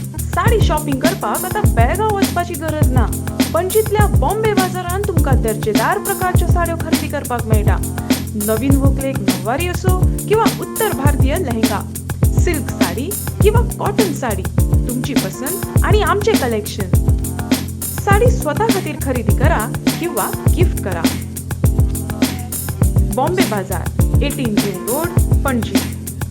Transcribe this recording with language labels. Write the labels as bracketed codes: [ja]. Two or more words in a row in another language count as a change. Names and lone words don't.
[kok] साडी शॉपिंग करपाक आता बेळगांव वचपाची गरज ना. पणजीतल्या बॉम्बे बाजारांत तुमकां दर्जेदार प्रकारच्यो साड्यो खरेदी करपाक मेळटा. नवीन व्हंकलेक नववारी असो किंवा उत्तर भारतीय लेहंगा, सिल्क साडी किंवा कॉटन साडी, तुमची पसंत आणि आमचे कलेक्शन. साडी स्वतः खातीर खरेदी करा किंवा गिफ्ट करा. बॉम्बे बाजार, 18 रिंग रोड, पणजी.